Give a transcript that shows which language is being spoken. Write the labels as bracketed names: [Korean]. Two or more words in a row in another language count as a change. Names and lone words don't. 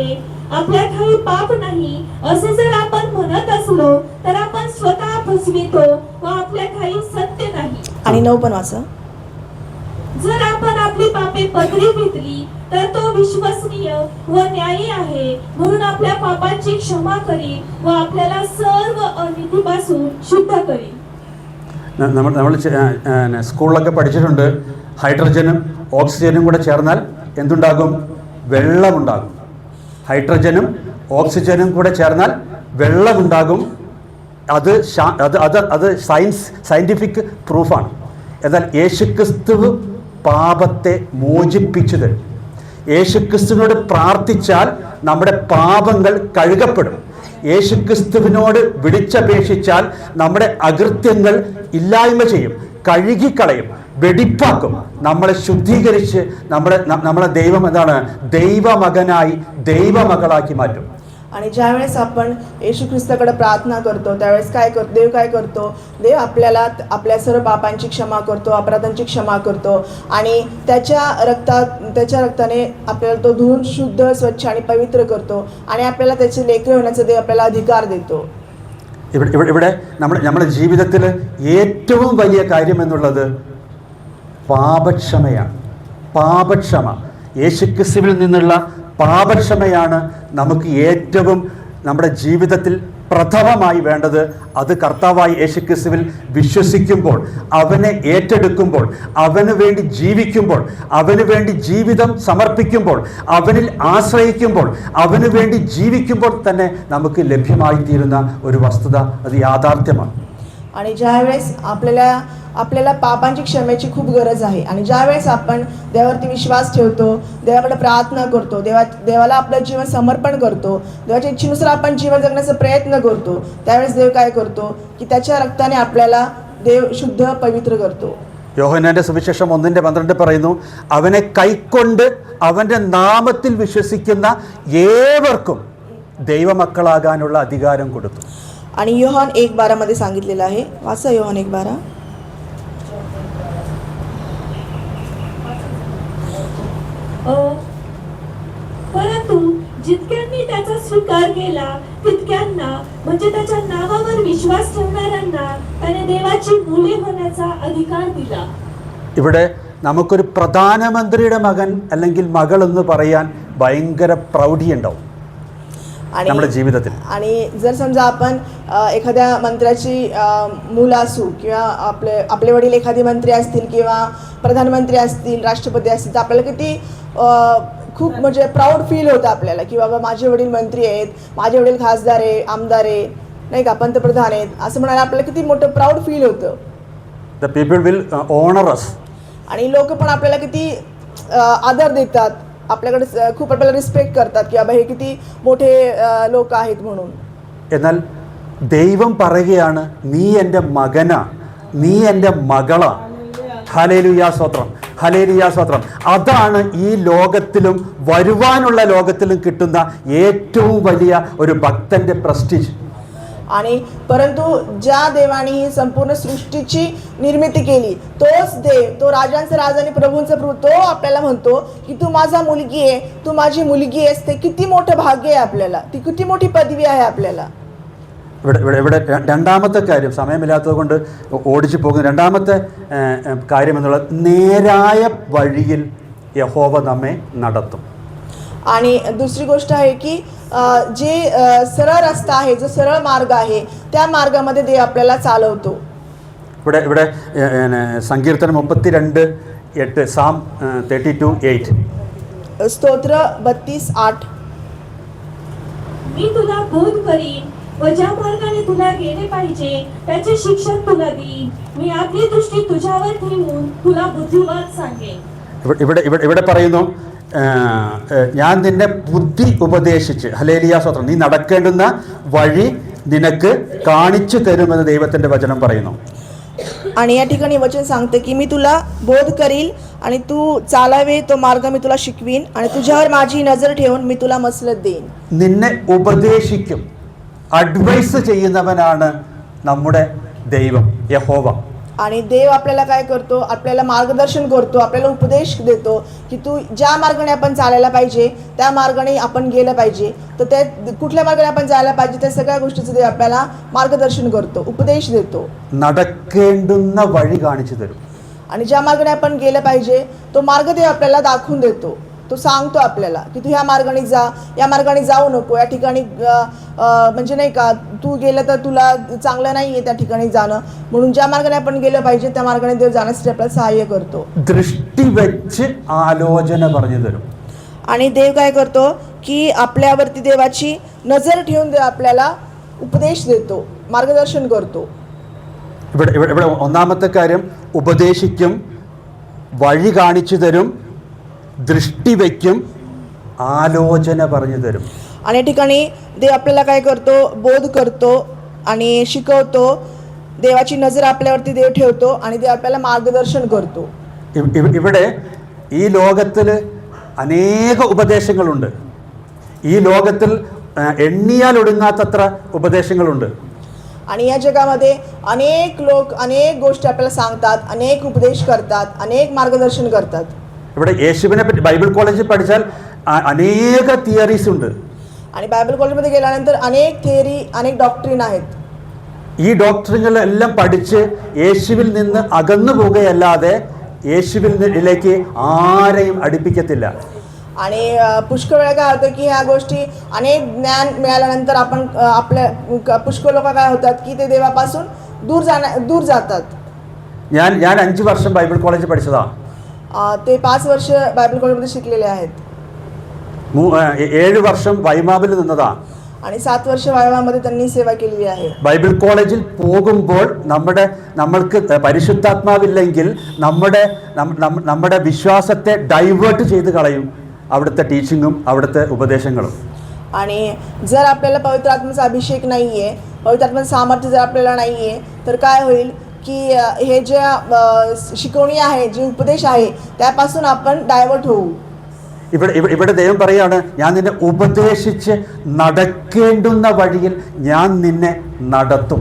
[Marathi] आपल्यात काही पाप नाही असे जर आपण म्हणत असलो तर आपण स्वतः फसवितो व आपल्यात काही सत्य नाही. आणि 9 पण वाचा. जर आपण आपली पापे पदरी घेतली तर तो विश्वसनीय व न्यायी आहे, म्हणून आपल्या पापांची क्षमा करी व आपल्याला सर्व अनितीपासून शुद्ध करी. [Malayalam] നമ്മൾ സ്കൂളിലൊക്കെ പഠിച്ചിട്ടുണ്ട്, ഹൈഡ്രജനും ഓക്സിജനും കൂടെ ചേർന്നാൽ എന്തുണ്ടാകും? വെള്ളമുണ്ടാകും. ഹൈഡ്രജനും ഓക്സിജനും കൂടെ ചേർന്നാൽ വെള്ളമുണ്ടാകും. അത് [English] scientific proof. [Malayalam] എന്നാൽ യേശുക്രിസ്തു പാപത്തെ മോചിപ്പിച്ചു തരും. യേശുക്രിസ്തുവിനോട് പ്രാർത്ഥിച്ചാൽ നമ്മുടെ പാപങ്ങൾ കഴുകപ്പെടും. യേശുക്രിസ്തുവിനോട് വിളിച്ചപേക്ഷിച്ചാൽ നമ്മുടെ അകൃത്യങ്ങൾ ഇല്ലായ്മ ചെയ്യും, കഴുകിക്കളയും, വെടിപ്പാക്കും, നമ്മളെ ശുദ്ധീകരിച്ച് നമ്മളെ ദൈവം എന്താണ്, ദൈവമകനായി ദൈവമകളാക്കി മാറ്റും. [Marathi] आणि ज्यावेळेस आपण येशू ख्रिस्ताकडे प्रार्थना करतो त्यावेळेस काय करतो, देव काय करतो, देव आपल्याला आपल्या सर्व पापांची क्षमा करतो, अपराधांची क्षमा करतो आणि त्याच्या रक्ताने आपल्याला तो धुवून शुद्ध, स्वच्छ आणि पवित्र करतो आणि आपल्याला त्याचे लेकरं होण्याचा देव आपल्याला अधिकार देतो. [Malayalam] ഇവിടെ നമ്മുടെ ജീവിതത്തിൽ ഏറ്റവും വലിയ കാര്യം എന്നുള്ളത് പാപക്ഷമയാണ്. പാപക്ഷമ, യേശുക്രിസ്തുവിൽ നിന്നുള്ള പാപക്ഷമയാണ് നമുക്ക് ഏറ്റവും നമ്മുടെ ജീവിതത്തിൽ പ്രഥമമായി വേണ്ടത്. അത് കർത്താവായി യേശുക്രിസ്തുവിൽ വിശ്വസിക്കുമ്പോൾ, അവനെ ഏറ്റെടുക്കുമ്പോൾ, അവന് വേണ്ടി ജീവിക്കുമ്പോൾ, അവന് വേണ്ടി ജീവിതം സമർപ്പിക്കുമ്പോൾ, അവനിൽ ആശ്രയിക്കുമ്പോൾ, അവന് വേണ്ടി ജീവിക്കുമ്പോൾ തന്നെ നമുക്ക് ലഭ്യമായിത്തീരുന്ന ഒരു വസ്തുത, അത് യാഥാർത്ഥ്യമാണ്. [Marathi] आणि ज्यावेळेस आपल्याला पापांची क्षमेची खूप गरज आहे आणि ज्यावेळेस आपण देवावरती विश्वास ठेवतो, देवाकडे प्रार्थना करतो, देवाला आपलं जीवन समर्पण करतो, देवाच्या इच्छेनुसार आपण जीवन जगण्याचा प्रयत्न करतो, त्यावेळेस देव काय करतो की त्याच्या रक्ताने आपल्याला देव शुद्ध पवित्र करतो. [Malayalam] യോഹന്നാന്റെ സുവിശേഷം 1:12 പറയുന്നു, അവനെ കൈക്കൊണ്ട് അവൻ്റെ നാമത്തിൽ വിശ്വസിക്കുന്ന ഏവർക്കും ദൈവമക്കളാകാനുള്ള അധികാരം കൊടുത്തു. [Marathi] आणि योहान 1:12 मध्ये सांगितलेलं आहे. वाचा योहान 1:12. परंतु जितक्यांनी त्याचा स्वीकार केला तितक्यांना, म्हणजे त्याच्या नावावर विश्वास ठेवणाऱ्यांना त्याने देवाची मुले होण्याचा अधिकार दिला. [Malayalam] ഇവിടെ നമുക്കൊരു പ്രധാനമന്ത്രിയുടെ മകൻ അല്ലെങ്കിൽ മകൾ എന്ന് പറയാൻ ഭയങ്കര പ്രൗഢിയുണ്ടാവും നമ്മുടെ ജീവിതത്തിൽ. [Marathi] आणि जर समजा आपण एखाद्या मंत्र्याची मूल असू किंवा आपले वडील एखादे मंत्री असतील किंवा प्रधानमंत्री असतील, राष्ट्रपती असतील, तर आपल्याला किती खूप म्हणजे [English] proud feel [Marathi] होतं आपल्याला की बाबा माझे वडील मंत्री आहेत, माझे वडील खासदार आहे, आमदार आहे, नाही का, पंतप्रधान आहेत, असं म्हणायला आपल्याला किती मोठं [English] proud feel [Marathi] होतं. [English] the people will honor us. [Marathi] आणि लोक पण आपल्याला किती आदर देतात, आपल्याकडे खूप आपल्याला रिस्पेक्ट करतात की बाबा हे किती मोठे लोक आहेत म्हणून. [Malayalam] എന്നാൽ ദൈവം പറയുകയാണ്, നീ എൻ്റെ മകനാ, നീ എൻ്റെ മകളാ. ഹല്ലേലൂയ സ്തോത്രം, ഹല്ലേലൂയ സ്തോത്രം. അതാണ് ഈ ലോകത്തിലും വരുവാനുള്ള ലോകത്തിലും കിട്ടുന്ന ഏറ്റവും വലിയ ഒരു ഭക്തന്റെ പ്രസ്റ്റീജ്. [Marathi] आणि परंतु ज्या देवाने ही संपूर्ण सृष्टीची निर्मिती केली, तोच देव, तो राजांचा राजा आणि प्रभूंचा प्रभू, तो आपल्याला म्हणतो की तू माझा मुलगी आहे, तू माझी मुलगी आहेस. ते किती मोठं भाग्य आहे आपल्याला, ती किती मोठी पदवी आहे आपल्याला. [Malayalam] ഇവിടെ രണ്ടാമത്തെ കാര്യം, സമയമില്ലാത്തത് കൊണ്ട് ഓടിച്ചു പോകുന്ന രണ്ടാമത്തെ കാര്യം എന്നുള്ളത്, നേരായ വഴിയിൽ യഹോവ നമ്മെ നടത്തും. [Marathi] आणि दुसरी गोष्ट आहे की जे सरळ रस्ता आहे, जो सरळ मार्ग आहे, त्या मार्गामध्ये देव आपल्याला चालवतो. [Malayalam] ഇവിടെ സങ്കീർത്തനം 32:8, സാം 32:8. [Marathi] स्तोत्र 32:8. मी तुला बोध करीन व ज्या मार्गाने तुला गेले पाहिजे त्याचे शिक्षण तुला देईन. मी आपली दृष्टी तुझ्यावर ठेवून तुला बुद्धिवाद सांगेन. [Malayalam] ഇവിടെ പറയുന്നു, ഞാൻ നിന്നെ ബുദ്ധി ഉപദേശിച്ച്, ഹല്ലേലൂയ സ്തോത്രം, നീ നടക്കേണ്ടുന്ന വഴി നിനക്ക് കാണിച്ചു തരുമെന്ന് ദൈവത്തിന്റെ വചനം പറയുന്നു. [Marathi] आणि या ठिकाणी वचन सांगते की मी तुला बोध करील आणि तू चालावे तो मार्ग मी तुला शिकवीन आणि तुझ्यावर माझी नजर ठेवून मी तुला मसलत देईन. [Malayalam] നിന്നെ ഉപദേശിക്കും, അഡ്വൈസ് ചെയ്യുന്നവനാണ് നമ്മുടെ ദൈവം യഹോവ. [Marathi] आणि देव आपल्याला काय करतो, आपल्याला मार्गदर्शन करतो, आपल्याला उपदेश देतो की तू ज्या मार्गाने आपण चालायला पाहिजे त्या मार्गाने आपण गेलं पाहिजे, तर त्या कुठल्या मार्गाने आपण जायला पाहिजे त्या सगळ्या गोष्टीचं देव आपल्याला मार्गदर्शन करतो, उपदेश देतो. [Malayalam] നടക്കേണ്ടുന്ന വഴി കാണിച്ചു തരും. [Marathi] आणि ज्या मार्गाने आपण गेलं पाहिजे तो मार्ग देव आपल्याला दाखवून देतो. तो सांगतो आपल्याला की तू ह्या मार्गाने जा, या मार्गाने जाऊ नको, या ठिकाणी म्हणजे नाही का, तू गेलं तर तुला चांगलं नाही आहे त्या ठिकाणी जाणं, म्हणून ज्या मार्गाने आपण गेलं पाहिजे त्या मार्गाने देव जाण्यासाठी आपल्याला सहाय्य करतो. [Malayalam] ദൃഷ്ടി വെച്ച് ആലോചന പറഞ്ഞു തരും. [Marathi] आणि देव काय करतो की आपल्यावरती देवाची नजर ठेवून देव आपल्याला उपदेश देतो, मार्गदर्शन करतो. [Malayalam] ഇവിടെ ഒന്നാമത്തെ കാര്യം, ഉപദേശിക്കും, വഴി കാണിച്ചു തരും, ദൃഷ്ടി വയ്ക്കും, ആലോചന പറഞ്ഞു തരും. [Marathi] आणि या ठिकाणी देव आपल्याला काय करतो, बोध करतो आणि शिकवतो. देवाची नजर आपल्यावरती देव ठेवतो आणि देव आपल्याला मार्गदर्शन करतो. [Malayalam] ഇവിടെ ഈ ലോകത്തിൽ അനേക ഉപദേശങ്ങളുണ്ട്. ഈ ലോകത്തിൽ എണ്ണിയാൽ ഒടുങ്ങാത്തത്ര ഉപദേശങ്ങളുണ്ട്. [Marathi] आणि या जगामध्ये अनेक लोक अनेक गोष्टी आपल्याला सांगतात, अनेक उपदेश करतात, अनेक मार्गदर्शन करतात. [Malayalam] ഇവിടെ യേശുവിനെ പറ്റി ബൈബിൾ കോളേജിൽ പഠിച്ചാൽ അനേക തിയറീസ് ഉണ്ട്. [Marathi] आणि बायबल कॉलेजमध्ये गेल्यानंतर अनेक थिअरी, अनेक डॉक्ट्रिन आहेत. [Malayalam] ഈ ഡോക്ടറിനെല്ലാം പഠിച്ച് യേശുവിൽ നിന്ന് അകന്നു പോകുകയല്ലാതെ യേശുവിലേക്ക് ആരെയും അടുപ്പിക്കത്തില്ല. [Marathi] आणि पुष्कळ वेळा काय होतं की ह्या गोष्टी अनेक ज्ञान मिळाल्यानंतर आपण आपल्या पुष्कळ लोक काय होतात की ते देवापासून दूर जातात. [Malayalam] ഞാൻ 5 വർഷം ബൈബിൾ കോളേജിൽ പഠിച്ചതാ. [Marathi] ते 5 वर्ष बायबल कॉलेजमध्ये शिकलेले आहेत. [Malayalam] 7 വർഷം വൈമാവിൽ നിന്നതാ. [Marathi] आणि 7 वर्ष वायवामध्ये त्यांनी सेवा केलेली आहे. [Malayalam] ബൈബിൾ കോളേജിൽ പോകുമ്പോൾ നമ്മൾക്ക് പരിശുദ്ധാത്മാവില്ലെങ്കിൽ നമ്മുടെ വിശ്വാസത്തെ ഡൈവേർട്ട് ചെയ്ത് കളയും അവിടുത്തെ ടീച്ചിങ്ങും അവിടുത്തെ ഉപദേശങ്ങളും. [Marathi] आणि जर आपल्याला पवित्र आत्म्याचा अभिषेक नाहीये, पवित्र आत्म्याचं सामर्थ्य जर आपल्याला नाहीये, तर काय होईल की हे जे शिकवणी आहे, जे उपदेश आहे, त्यापासून आपण डायव्हर्ट होऊ. [Malayalam] ഇവിടെ ദൈവം പറയാണ്, ഞാൻ നിന്നെ ഉപദേശിച്ച് നടക്കേണ്ടുന്ന വഴിയിൽ ഞാൻ നിന്നെ നടത്തും.